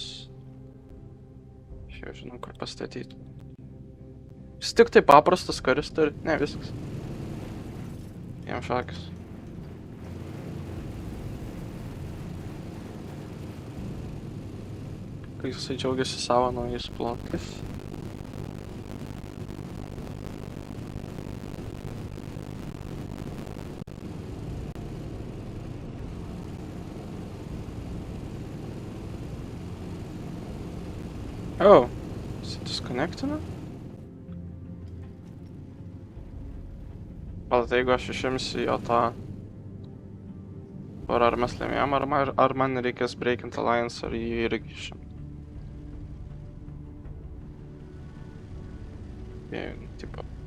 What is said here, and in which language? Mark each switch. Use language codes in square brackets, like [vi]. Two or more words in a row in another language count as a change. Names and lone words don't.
[lt] Aš jau žinau, kur pastatyti. Jis tik tai paprastas karius turi. Ne, viskas. Jam šakis. Kai jisai džiaugiasi savo naujais plotais. [en] Oh, is it disconnected? [lt] Gal tai jeigu aš išimsiu jo tą... Ar mes laimėjom, ar man reikės [en] breakint alliance, [lt] ar jį irgi išim. Tipo...